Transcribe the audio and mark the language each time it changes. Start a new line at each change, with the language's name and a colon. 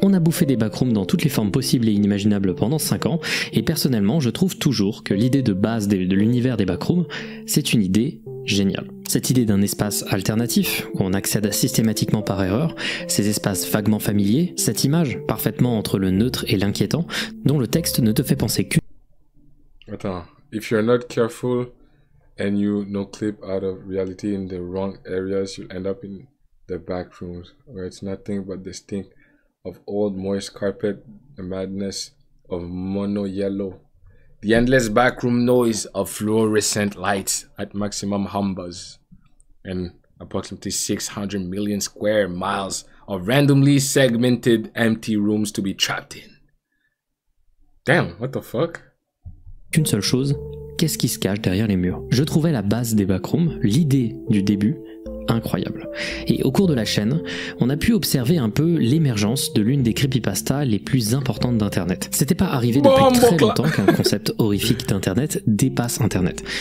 French: On a bouffé des backrooms dans toutes les formes possibles et inimaginables pendant 5 ans, et personnellement, je trouve toujours que l'idée de base de l'univers des backrooms, c'est une idée géniale. Cette idée d'un espace alternatif, où on accède systématiquement par erreur, ces espaces vaguement familiers, cette image parfaitement entre le neutre et l'inquiétant, dont le texte ne te fait penser qu'une... Attends.
English: If you're not careful and you no clip out of reality in the wrong areas, you'll end up in the back rooms, where it's nothing but the stink of old moist carpet, the madness of mono yellow, the endless backroom noise of fluorescent lights at maximum hum buzz, and approximately 600 million square miles of randomly segmented empty rooms to be trapped in. Damn, what the fuck?
French: Qu'une seule chose, qu'est-ce qui se cache derrière les murs? Je trouvais la base des backrooms, l'idée du début, incroyable. Et au cours de la chaîne, on a pu observer un peu l'émergence de l'une des creepypastas les plus importantes d'Internet. C'était pas arrivé depuis très longtemps qu'un concept horrifique d'Internet dépasse Internet.